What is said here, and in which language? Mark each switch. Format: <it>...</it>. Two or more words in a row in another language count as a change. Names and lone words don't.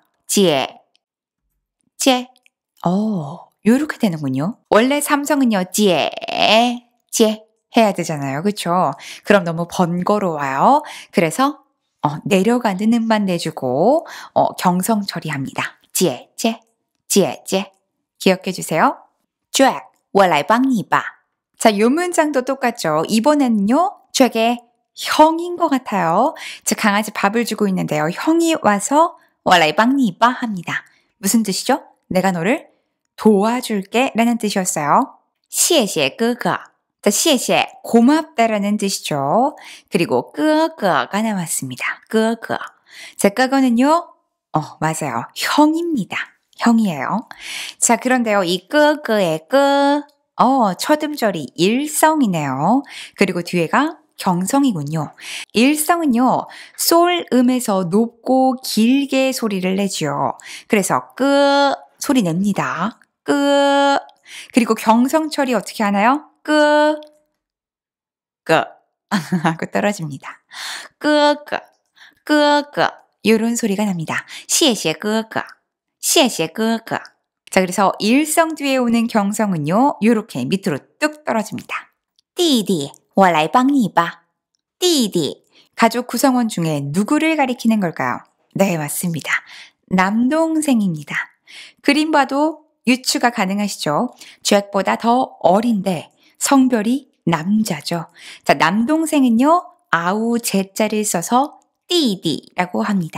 <ko>지에, 제. 요렇게 되는군요. 원래 삼성은요, 지에 해야 되잖아요. 그쵸? 그럼 너무 번거로워요. 그래서 내려가는 음만 내주고 경성 처리합니다. 지에, 제. 기억해 주세요.</ko> <zh>，Jack， 我来帮你吧。</zh> <ko>자, 요 문장도 똑같죠. 이번에는요, 잭의 형인 것 같아요. 자, 강아지 밥을 주고 있는데요. 형이 와서</ko> <zh>我来帮你吧</zh> <ko>합니다. 무슨 뜻이죠? 내가 너를 도와줄게 라는 뜻이었어요.</ko> <zh>谢谢哥哥.</zh> <ko>자, 谢谢 고맙다라는 뜻이죠. 그리고 哥哥 가 나왔습니다.</ko> <zh>哥哥.</zh> <ko>자, 哥哥 는요, 맞아요. 형입니다. 형이에요. 자, 그런데요, 이 哥哥 의 哥, 첫 음절이 일성이네요. 그리고 뒤에가 경성이군요. 일성은요, 솔 음에서 높고 길게 소리를 내지요. 그래서 끄 소리 냅니다. 끄. 그리고 경성 처리 어떻게 하나요? 끄. 하고 떨어집니다. 끄. 이런 소리가 납니다.</ko> <zh>谢谢哥哥. 谢谢哥哥.</zh> <ko>자, 그래서 일성 뒤에 오는 경성은요, 요렇게 밑으로 뚝 떨어집니다.</ko> <zh>弟弟我来帮你吧.</zh> <ko>弟弟 가족 구성원 중에 누구를 가리키는 걸까요? 네, 맞습니다. 남동생입니다. 그림 봐도 유추가 가능하시죠? 잭보다 더 어린데 성별이 남자죠. 자, 남동생은요, 아우 제자를 써서 띠디라고 합니다.</ko>